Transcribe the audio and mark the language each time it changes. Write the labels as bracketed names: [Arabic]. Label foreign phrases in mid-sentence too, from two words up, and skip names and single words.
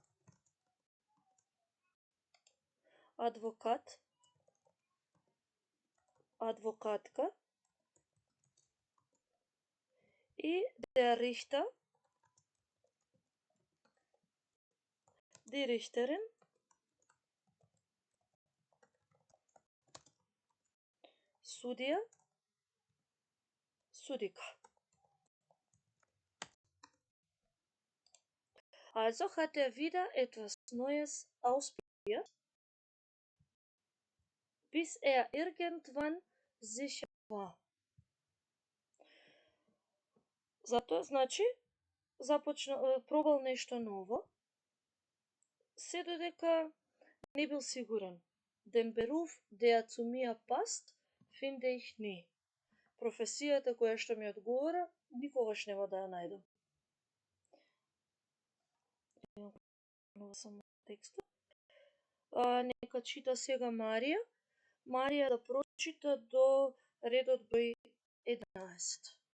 [Macedonian] адвокат, адвокатка и [German] der Richter, die Richterin, [Macedonian] судија, судика. [German] Also hat wieder etwas Neues ausprobiert, bis irgendwann sicher war. [Macedonian] Затоа, значи, пробал нешто ново, се додека не бил сигурен. [German] Den Beruf, der zu mir passt, finde ich nie. [Macedonian] Професијата која што ми одговара, никогаш нема да ја најдам. Само текстот. Нека чита сега Марија. Марија да прочита до редот број 11.